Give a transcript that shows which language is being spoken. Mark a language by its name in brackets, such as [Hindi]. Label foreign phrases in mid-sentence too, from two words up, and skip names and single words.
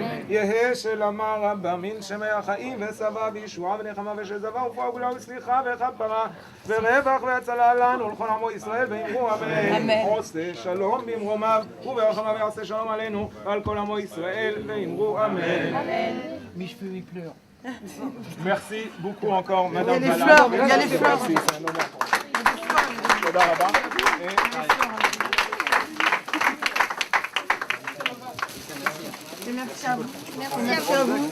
[Hebrew] יהא שלמה רבה מן שמי החיים ושבע וישועה ונחמה ושזבה ורפואה וגאולה וסליחה וכפרה ורווח והצלה לנו ולכל עמו ישראל ואמרו אמן. עושה שלום במרומיו וברחמיו יעשה שלום עלינו ועל כל עמו ישראל ואמרו אמן. [French] Mes cheveux ils pleurent. Merci beaucoup encore Madame Il y a les fleurs, il y a les fleurs. Merci, c'est un honneur pour moi. [Hebrew] תודה רבה. [French] Merci à vous. Merci à vous.